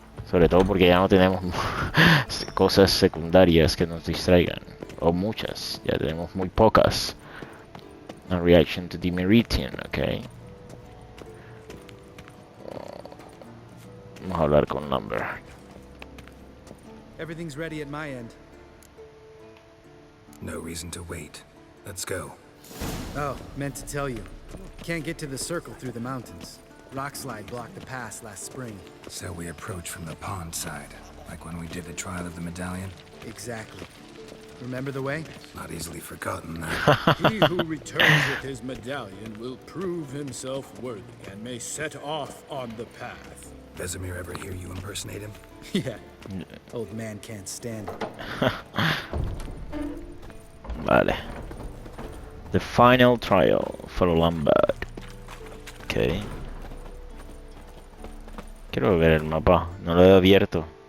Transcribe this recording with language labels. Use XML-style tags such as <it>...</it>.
<es>Sobre todo porque ya no tenemos cosas secundarias que nos distraigan. O muchas, ya tenemos muy pocas.</es> <en>A reaction to the Meridian, ok.</en> <es>Vamos a hablar con Lumber.</es> <en>Everything's ready at my end. No reason to wait. Let's go. Oh, meant to tell you. Can't get to the circle through the mountains. Rockslide blocked the pass last spring. So we approach from the pond side, like when we did the trial of the medallion? Exactly. Remember the way? Not easily forgotten, that. He who returns with his medallion will prove himself worthy and may set off on the path. Vesemir ever hear you impersonate him? Yeah. Old man can't stand it.</en> <es>Vale.</es> <en>The final trial for Lombard. Ok.</en> <es>Quiero ver el mapa, no lo he abierto.</es>